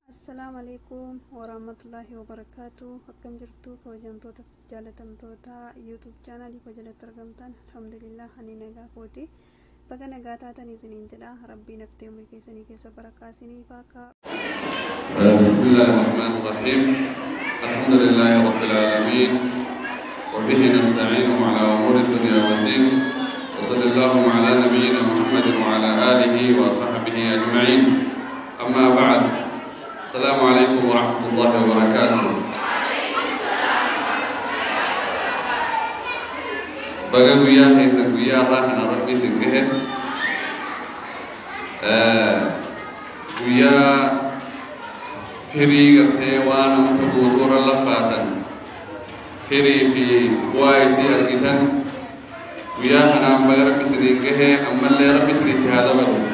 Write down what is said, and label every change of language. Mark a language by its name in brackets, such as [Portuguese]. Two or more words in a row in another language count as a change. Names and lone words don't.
[Arabic] السلام عليكم ورحمة الله وبركاته. [Oromo] Akkam jirtu kabajamtoota jaalatamtoota YouTube channel ko jalatti argamtan. Alhamdulillah ani nagaa kooti. Baga nagaa taatan isiniin jedha. Rabbiin naftee umrii keessanii keessa barakaa isiniif haa [Arabic] بسم الله الرحمن الرحيم الحمد لله رب العالمين. وبه نستعين على أمور الدنيا والدين. وصلى الله على نبينا محمد وعلى آله وصحبه أجمعين. أما بعد. السلام عليكم ورحمة الله وبركاته. [Oromo] Baga guyyaa keessa guyyaa irraa kana rabbi isin gahe guyyaa firii gartee waan namata guutuura lafaatan firii fi bu'aa isii argitan guyyaa kanaan baga rabbi isin gahe ammallee rabbi isin itti haa dabalu.